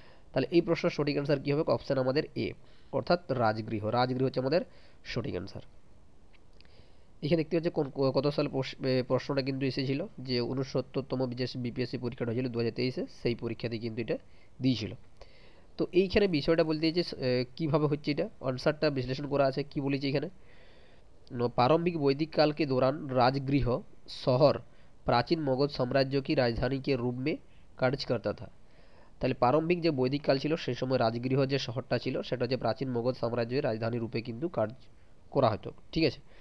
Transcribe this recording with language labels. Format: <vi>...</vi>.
<bn>তাহলে এই প্রশ্নের সঠিক অ্যান্সার কী হবে, অপশান আমাদের এ, অর্থাৎ রাজগৃহ। রাজগৃহ হচ্ছে আমাদের সঠিক অ্যান্সার। এখানে দেখতে হচ্ছে কত সালে প্রশ্নটা কিন্তু এসেছিল, যে 69তম বিপিএসসি পরীক্ষাটা হয়েছিল 2023-এ, সেই পরীক্ষাতে কিন্তু এটা দিয়েছিল। তো এইখানে বিষয়টা বলতে যে কীভাবে হচ্ছে এটা আনসারটা বিশ্লেষণ করা আছে, কি বলেছে এখানে,</bn> <hi>प्रारंभिक वैदिक काल के दौरान राजगृह शहर प्राचीन मगध साम्राज्य की राजधानी के रूप में कार्य करता था।</hi> <bn>তাহলে প্রারম্ভিক যে বৈদিক কাল ছিল সেই সময় রাজগৃহ যে শহরটা ছিল সেটা হচ্ছে প্রাচীন মগধ সাম্রাজ্যের রাজধানী রূপে কিন্তু কাজ করা হতো, ঠিক আছে।</bn>